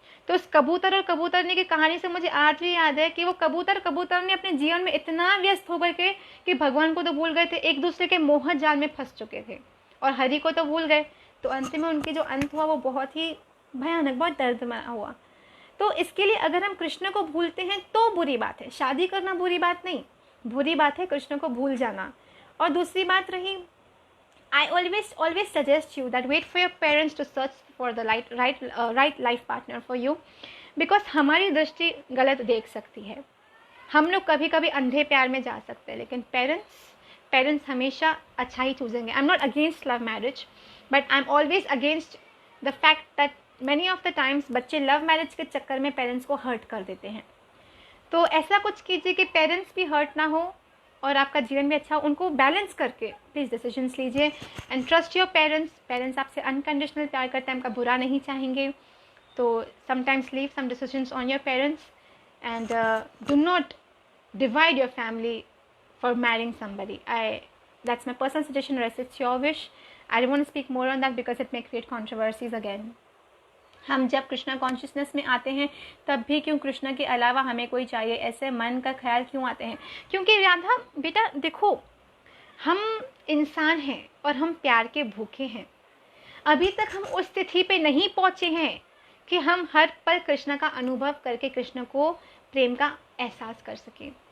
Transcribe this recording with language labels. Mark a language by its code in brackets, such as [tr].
[hi] तो उस कबूतर और कबूतरनी की कहानी से मुझे आज भी याद है कि वो कबूतरनी अपने जीवन में इतना व्यस्त हो गए थे कि भगवान को तो भूल गए थे, एक दूसरे के मोह जाल में फंस चुके थे, और हरि को तो भूल गए। तो अंत में उनकी जो अंत हुआ वो बहुत ही भयानक, बहुत दर्दमय हुआ। तो इसके लिए अगर हम कृष्ण को भूलते हैं तो बुरी बात है, शादी करना बुरी बात नहीं, बुरी बात है कृष्ण को भूल जाना। और दूसरी बात रही, [en] I always suggest you that wait for your parents to search for the right life partner for you, because [hi] हमारी दृष्टि गलत देख सकती है। हम लोग कभी कभी अंधे प्यार में जा सकते हैं, लेकिन पेरेंट्स हमेशा अच्छा ही चूजेंगे। [en] I am not against love marriage, but I am always against the fact that many of the times [hi] बच्चे लव मैरिज के चक्कर में पेरेंट्स को हर्ट कर देते हैं। तो ऐसा कुछ कीजिए कि पेरेंट्स भी हर्ट ना हो और आपका जीवन भी अच्छा हो। उनको बैलेंस करके प्लीज़ डिसीजंस लीजिए [en] and trust your parents [hi] आपसे अनकंडीशनल प्यार करते हैं, आपका बुरा नहीं चाहेंगे। [en] तो sometimes leave some decisions on your parents and do not divide your family for marrying somebody. That's my personal suggestion, rest it's your wish. I don't want to speak more on that because it may create controversies again. [hi] हम जब Krishna consciousness में आते हैं तब भी क्यों कृष्णा के अलावा हमें कोई चाहिए, ऐसे मन का ख्याल क्यों आते हैं? क्योंकि राधा बेटा देखो, हम इंसान हैं और हम प्यार के भूखे हैं। अभी तक हम उस स्थिति पे नहीं पहुँचे हैं कि हम हर पल कृष्णा का अनुभव करके कृष्ण को प्रेम का एहसास कर सकें।